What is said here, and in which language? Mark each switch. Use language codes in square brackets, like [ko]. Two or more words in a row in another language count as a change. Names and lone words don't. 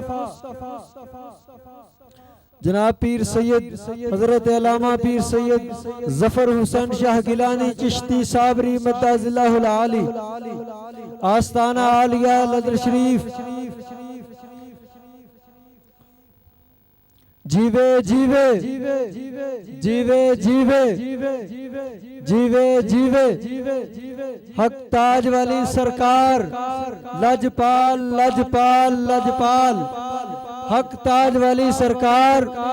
[ur] جناب پیر سید حضرت علامہ پیر سید ظفر حسین شاہ گیلانی چشتی صابری مدعز اللہ العالی آستانہ عالیہ لدر شریف [pa] ਜੀਵੇ ਜੀਵੇ ਜੀਵੇ ਜੀਵੇ ਜੀਵੇ ਜੀਵੇ ਹੱਕ ਤਾਜ ਵਾਲੀ ਸਰਕਾਰ ਲਜਪਾਲ ਲਜਪਾਲ ਲਜਪਾਲ ਹੱਕ ਤਾਜ ਵਾਲੀ ਸਰਕਾਰ